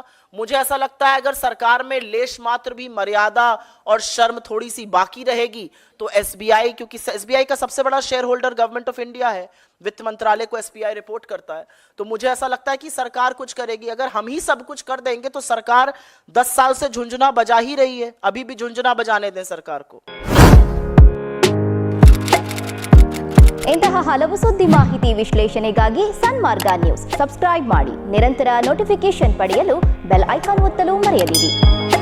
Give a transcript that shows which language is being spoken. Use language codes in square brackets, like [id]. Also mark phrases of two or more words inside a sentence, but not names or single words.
[hi] मुझे ऐसा लगता है अगर सरकार में लेश मात्र भी मर्यादा और शर्म थोड़ी सी बाकी रहेगी तो एसबीआई, क्योंकि एसबीआई का सबसे बड़ा शेयर होल्डर गवर्नमेंट ऑफ इंडिया है, वित्त मंत्रालय को एसबीआई रिपोर्ट करता है, तो मुझे ऐसा लगता है कि सरकार कुछ करेगी। अगर हम ही सब कुछ कर देंगे तो सरकार 10 साल से झुंझुना बजा ही रही है, अभी भी झुंझुना बजाने दें सरकार को। [kn] ಇಂತಹ ಹಲವು ಸುದ್ದಿ ಮಾಹಿತಿ ವಿಶ್ಲೇಷಣೆಗಾಗಿ ಸನ್ಮಾರ್ಗ ನ್ಯೂಸ್ ಸಬ್ಸ್ಕ್ರೈಬ್ ಮಾಡಿ. ನಿರಂತರ ನೋಟಿಫಿಕೇಶನ್ ಪಡೆಯಲು ಬೆಲ್ ಐಕಾನ್ ಒತ್ತಲು ಮರೆಯದಿರಿ.